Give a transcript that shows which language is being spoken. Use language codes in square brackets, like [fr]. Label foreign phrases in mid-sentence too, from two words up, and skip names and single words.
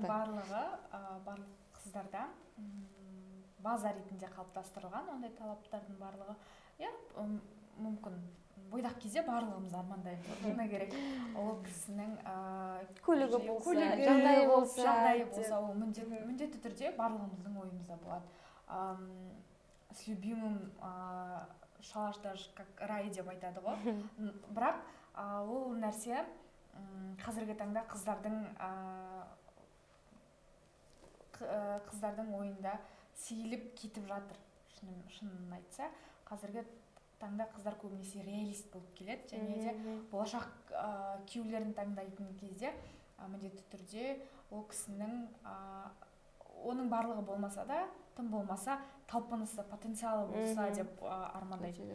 [kk] Оның барлығы барлық қыздарда база ретінде қалыптастырылған, ондай талаптардың барлығы. Мүмкін бойдақ кезде барлығымыз армандаймыз. Шыны керек, ол кісінің көлігі болса, жағдайы болса, ол міндетті түрде барлығымыздың ойымызда болады. [ru] С любимым шалаш даже как рай [kk] деп айтады ғой. Бірақ ол нәрсе қазіргі таңда қыздардың ойында сейіліп кетіп жатыр. Шынын айтса, қазіргі таңда қыздар көбінесе реалист болып келеді, және де болашақ күйеулерін таңдайтын кезде міндетті түрде ол кісінің оның барлығы болмаса да, тым болмаса талпынысы, потенциалы болса деп армандайды.